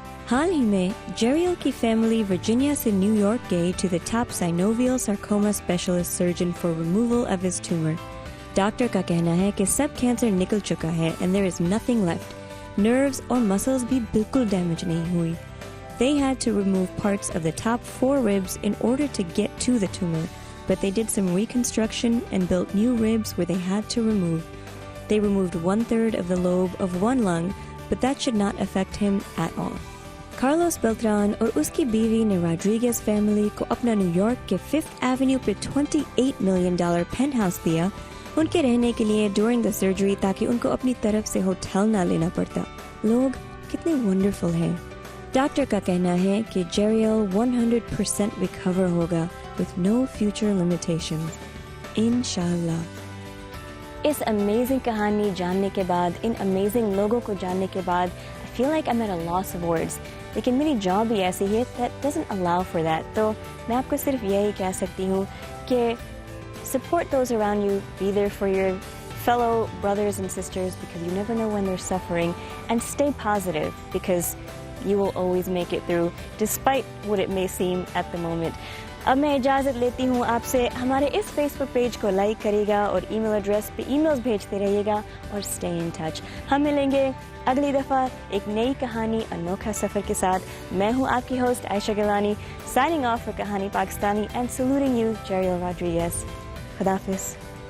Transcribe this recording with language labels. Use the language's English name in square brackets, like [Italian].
[Hindi] हाल ही में जेरियल की family Virginia से न्यूयॉर्क गई [English] To the top synovial sarcoma specialist surgeon for removal of his tumour. [Hindi] Doctor का कहना है कि सब कैंसर निकल चुका है [English] And there is nothing left. [Hindi] Nerves और मसल्स भी बिल्कुल डैमेज नहीं हुई। [English] They had to remove parts of the top 4 ribs in order to get to the tumor, but they did some reconstruction and built new ribs where they had to remove. They removed 1/3 of the lobe of one lung, but that should not affect him at all. [Hindi] Carlos Beltran और उसकी बीवी ने Rodriguez family को अपना New York के 5th Avenue पे $28 million penthouse दिया उनके रहने के लिए [English] during the surgery, [Hindi] ताकि उनको अपनी तरफ से होटल ना लेना पड़ता। लोग कितने वंडरफुल हैं। डॉक्टर का कहना है कि जेरियल 100% रिकवर होगा [English] with no future limitations, [Hindi] इंशाल्लाह। इस अमेजिंग कहानी जानने के बाद, इन अमेजिंग लोगों को जानने के बाद, [English] I feel like I'm at a loss of words. [Hindi] लेकिन मेरी जॉब भी ऐसी है [English] that doesn't allow for that. [Hindi] तो मैं आपको सिर्फ यही कह सकती हूँ कि [English] support those around you, be there for your fellow brothers and sisters because you never know when they're suffering, and stay positive because you will always make it through despite what it may seem at the moment. [Hindi] अब मैं इजाज़त लेती हूँ आपसे। हमारे इस Facebook page को like करिएगा और ईमेल एड्रेस पे ईमेल्स भेजते रहिएगा और [English] Stay in touch. [Hindi] हम मिलेंगे अगली दफ़ा एक नई कहानी, अनोखा सफ़र के साथ। मैं हूँ आपकी host Ayesha Gilani, [English] signing off for [Hindi] कहानी पाकिस्तानी [English] and saluting you [Hindi] जेरियल रॉड्रिगेज। खुदाफिज़।